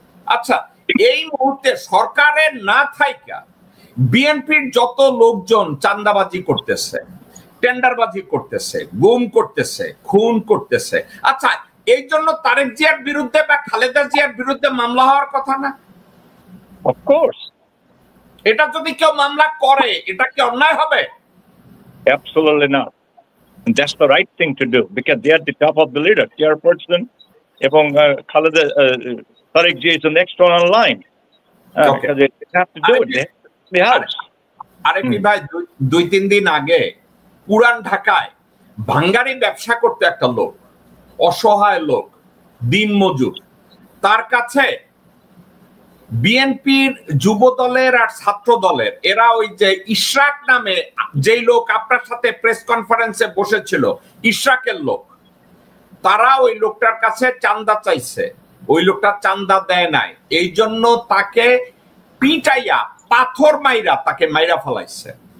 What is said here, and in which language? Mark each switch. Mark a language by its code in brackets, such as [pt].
[bn] আচ্ছা, এই মুহূর্তে সরকারের না থাইকা বিএনপির যত লোকজন চাঁদাবাজি করতেছে, টেন্ডারবাজি করতেছে, গুম করতেছে, খুন করতেছে, আচ্ছা, এই জন্য তারেক জিয়ার বিরুদ্ধে বা খালেদা জিয়ার বিরুদ্ধে মামলা হওয়ার কথা না? [en] Of course. [bn] এটা যদি কেউ মামলা করে, এটা কি অন্যায় হবে? [en] Absolutely not. And that's the right thing to do, because they are the top of the leader, chairperson, এবং Khaleda Tarique Zia is the next one online. Because they have to do it. The house. [bn] Arefi ভাই 2-3 দিন আগে পুরান ঢাকায় ভাঙ্গারি ব্যবসা করতে একটা লোক, অসহায় লোক, দিনমজুর, তার কাছে বিএনপির যুব দলের আর ছাত্র দলের এরা ওই যে ইশরাক নামে যেই লোক আপনার সাথে প্রেস কনফারেন্সে বসেছিল, ইশরাকের লোক, তারা ওই লোকটার কাছে চান্দা চাইছে, ওই লোকটা চান্দা দেয় নাই, এই জন্য তাকে পিটাইয়া পাথর মাইরা তাকে মাইরা ফেলাইছে।